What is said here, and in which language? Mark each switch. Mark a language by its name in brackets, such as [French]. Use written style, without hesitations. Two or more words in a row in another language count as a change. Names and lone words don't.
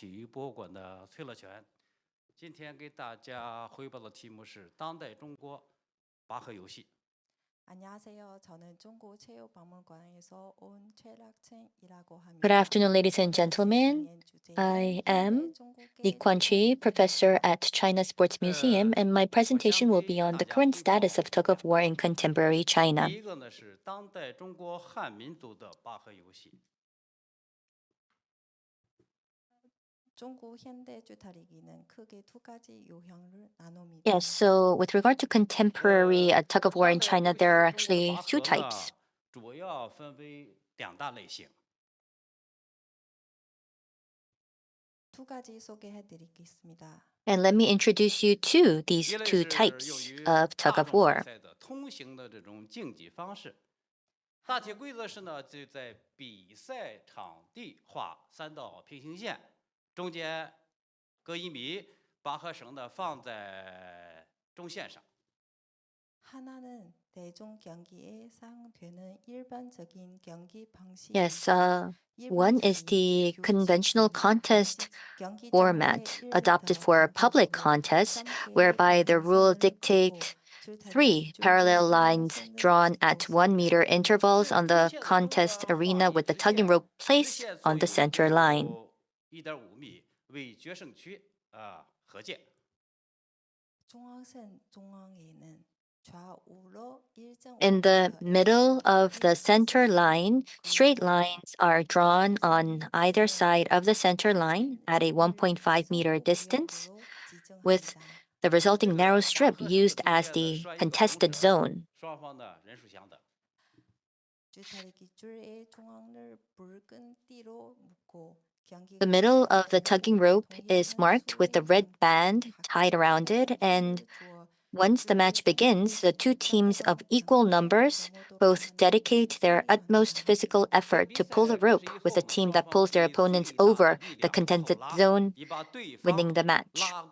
[Chinese] 育博物馆的崔乐全，今天给大家汇报的题目是当代中国拔河游戏。 [Korean] 안녕하세요. 저는 중국체육박물관에서 온 최락첸이라고 합니다. [English] Good afternoon, ladies and gentlemen. I am Lee Kwan-chi, professor at China Sports Museum, and my presentation will be on the current status of tug-of-war in contemporary China. [Chinese] 第一个呢是当代中国汉民族的拔河游戏。 [Korean] 중국 현대주 다리기는 크게 두 가지 유형을 나눕니다. [English] Yes, so with regard to contemporary tug-of-war in China, there are actually two types. [Chinese] 主要分为两大类型。 [Korean] 두 가지 소개해 드리겠습니다. [English] And let me introduce you to these two types of tug-of-war. [Chinese] 通行的这种竞技方式，大体规则是呢，就在比赛场地画3道平行线。中间隔1米，拔河绳呢放在中线上。 [Korean] 하나는 대중 경기에 사용되는 일반적인 경기 방식. [English] Yes, one is the conventional contest format adopted for public contests, whereby the rule dictate 3 parallel lines drawn at 1 meter intervals on the contest arena with the tugging rope placed on the center line. [Chinese] 1.5 米为决胜区合界。 [Korean] 중앙선 중앙에는 좌우로 일정. [English] In the middle of the center line, straight lines are drawn on either side of the center line at a 1.5 meter distance, with the resulting narrow strip used as the contested zone. [Chinese] 双方的人数相等。 [Korean] 줄다리기 줄의 중앙을 붉은 띠로 묶고. [English] The middle of the tugging rope is marked with a red band tied around it, and Once the match begins, the two teams of equal numbers both dedicate their utmost physical effort to pull the rope, with the team that pulls their opponents over the contested zone winning the match.